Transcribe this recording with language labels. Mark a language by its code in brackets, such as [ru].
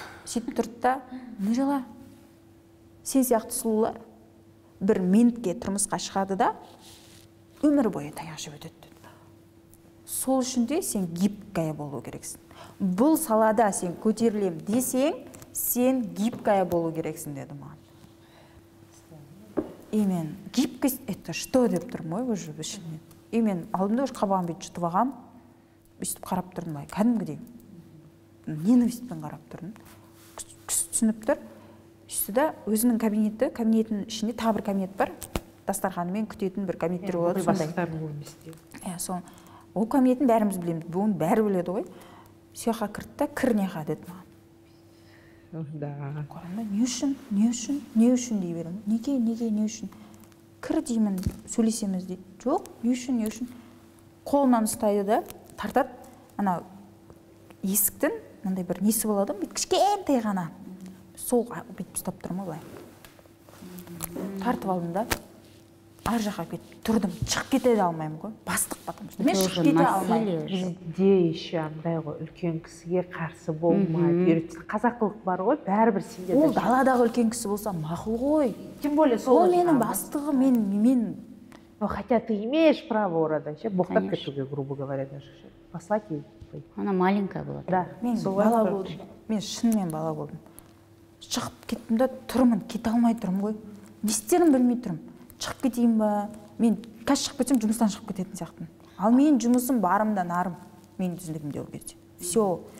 [kk] Сөйтіп тұрды да, Нұрила, сен сияқты сұлулар бір минутке тұрмысқа шығады да, өмір бойы таяқ жеп өтеді. Сол үшін де сен гибкая болу керексің. Бұл салада сен көтерілем десең, сен гибкая болу керексің деді маған. И мен [ru] гибкость это что [kk] деп тұрмын ғой уже ішімнен. И мен алдымда уже қабағым бүйтіп жұтып алғам, бүйтіп қарап тұрдым былай, кәдімгідей. Ненавистьпен қарап тұрдым. Түсініп тұр. Үстіде өзінің кабинеттің ішінде тағы бір кабинет бар. Дастарханымен күтетін бір кабинеттер болады сондай. Ол кабинетін бәріміз білеміз, бұны бәрі біледі ғой. Сүйеқа кірді да, кір неға деді маған. Қорамда, не үшін дей берем. Неге, не үшін? Кір деймін, сөйлесеміз дейді. Жоқ, не үшін? Қолынан ұстайды да, тартады. Ана есіктің, мынандай бір несі болады, кішкентай ғана. Сол бүйтіп ұстап тұрмын былай. Тартып алдым да. Ар жаққа кетіп тұрдым, шығып кете де алмаймын ғой. Бастық [ru] потому что [kk] мен шығып кете алмаймын. Бізде еще андай ғой, үлкен кісіге қарсы болмай. Қазақылық бар ғой, бәрібір сенде. Ол даладағы үлкен кісі болса мақұл ғой. [ru] Тем более [kk] сол менің бастығы, мен. [ru] Хотя ты имеешь право [kk] орада, боқтап кетуге, [ru] грубо говоря, даже. Послать ей. Она маленькая была. Да. [kk] Мен бала болдым. Мен шынымен бала болдым. Шығып кеттім да тұрмын, кете алмай тұрмын ғой. Не істерін білмей тұрмын. Шығып кетейін ба? Мен қазір шығып кетсем, жұмыстан шығып кететін сияқтымын. Ал мен жұмысым барымда нарым. Мен түсіндігімде ол кезде. Все.